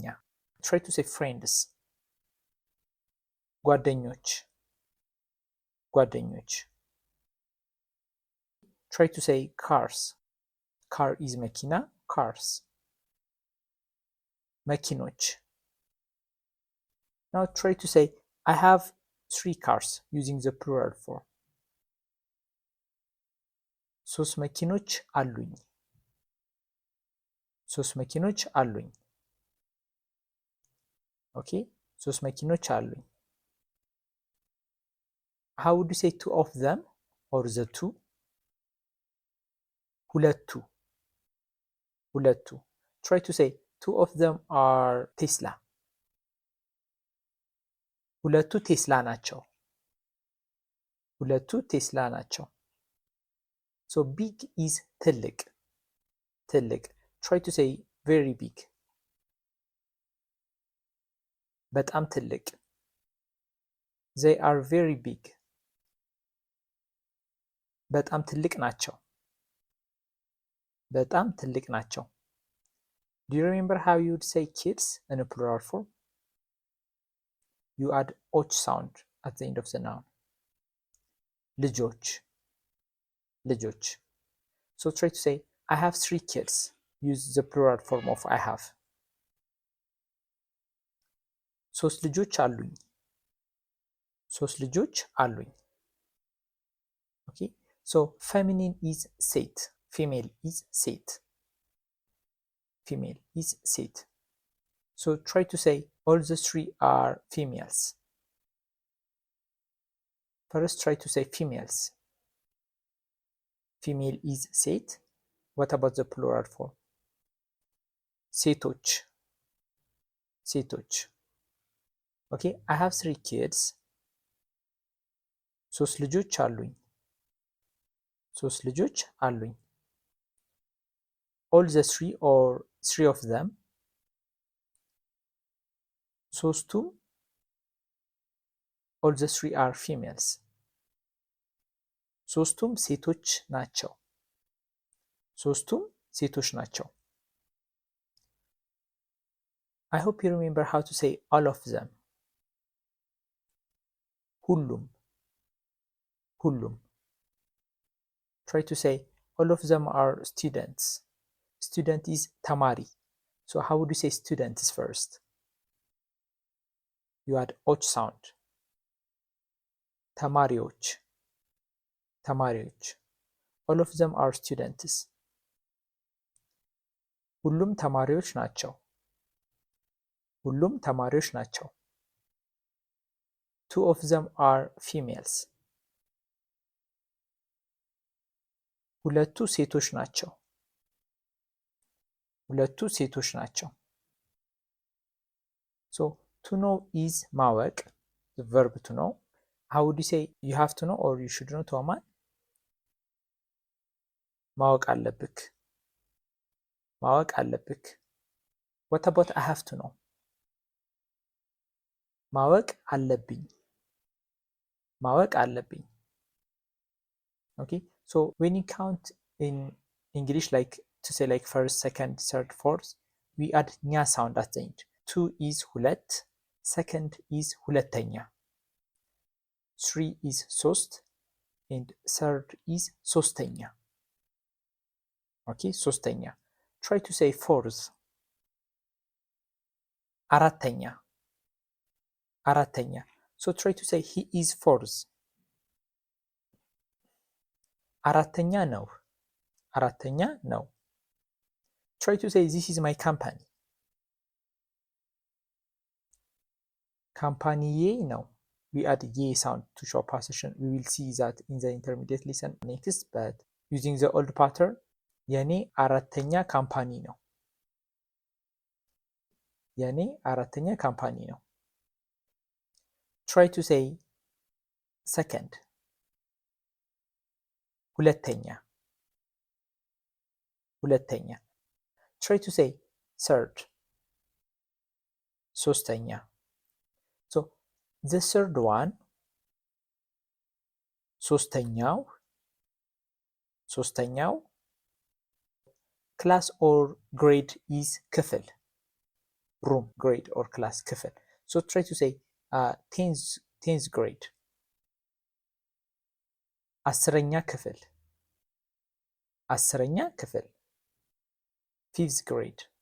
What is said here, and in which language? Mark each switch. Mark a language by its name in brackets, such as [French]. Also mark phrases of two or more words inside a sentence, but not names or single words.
[English] Try to say friends. [Amharic] ጓደኞች ጓደኞች. [English] Try to say cars. Car is መኪና, cars. [Amharic] መኪኖች. [English] Now try to say I have 3 cars using the plural form. [Amharic] ሶስት መኪኖች አሉኝ ሶስት መኪኖች አሉኝ. Okay, ሶስት መኪኖች አሉኝ. [English] How would you say two of them or the two? [Amharic] ሁለቱ ሁለቱ. [English] Try to say two of them are Tesla. [Amharic] ሁለቱ ቴስላ ናቸው ሁለቱ ቴስላ ናቸው. [English] So big is [Amharic] ትልቅ ትልቅ. [English] Try to say very big. [Amharic] በጣም ትልቅ. [English] They are very big. [Amharic] በጣም ትልቅ ናቸው በጣም ትልቅ ናቸው. [English] Do you remember how you would say kids in a plural form? You add och sound at the end of the noun. [Amharic] ልጆች ልጆች. [English] So try to say I have 3 kids. Use the plural form of I have. [Amharic] ሶስት ልጆች አሉኝ ሶስት ልጆች አሉኝ. [English] Okay, so feminine is ሴት, female is ሴት, female is ሴት. So try to say all the 3 are females. First try to say females. Female is ሴት. What about the plural form? [Amharic] ሴቶች ሴቶች. [English] Okay, I have 3 kids. [Amharic] ሶስት ልጆች አሉኝ ሶስት ልጆች አሉኝ. [English] All the 3 or 3 of them. ሶስቱም all the 3 are females. [Amharic] ሶስቱም ሴቶች ናቸው ሶስቱም ሴቶች ናቸው. [English] I hope you remember how to say all of them. [Amharic] ሁሉም ሁሉም. [English] Try to say all of them are students. Student is ተማሪ. So how would you say students first? You add och sound. [Amharic] ተማሪዎች ተማሪዎች. [English] All of them are students. [Amharic] ሁሉም ተማሪዎች ናቸው ሁሉም ተማሪዎች ናቸው. [English] 2 of them are females. [Amharic] ሁለቱ ሴቶች ናቸው ሁለቱ ሴቶች ናቸው. [English] So to know is ማወቅ, the verb to know. How would you say you have to know or you should know? [Amharic] ተማን ማወቅ አለብክ ማወቅ አለብክ. [English] What about I have to know? [Amharic] ማወቅ አለብኝ ማወቅ አለብኝ. [English] Okay, so when you count in English, like to say like first, second, third, fourth, we add ኛ sound at the end. 2 is ሁለት, second is ሁለተኛ, 3 is ሶስት, and third is ሶስተኛ. [Amharic] Okay, ሶስተኛ. [English] Try to say fourth. [Amharic] አራተኛ አራተኛ. [English] So try to say he is fourth. [Amharic] አራተኛ ነው አራተኛ ነው። [English] try to say this is my company [Amharic] ካምፓኒዬ ነው። [English] we add ye sound to show possession. We will see that in the intermediate lesson next, but using the old pattern [Amharic] የኔ አራተኛ ካምፓኒ ነው። የኔ አራተኛ ካምፓኒ ነው። [English] try to say second [Amharic] ሁለተኛ ሁለተኛ [English] try to say third ሶስተኛ so the third one [Amharic] ሶስተኛው ሶስተኛው [English] class or grade is ክፍል room grade or class ክፍል so try to say 10th grade [Amharic] አስረኛ ክፍል አስረኛ ክፍል [English] 5th grade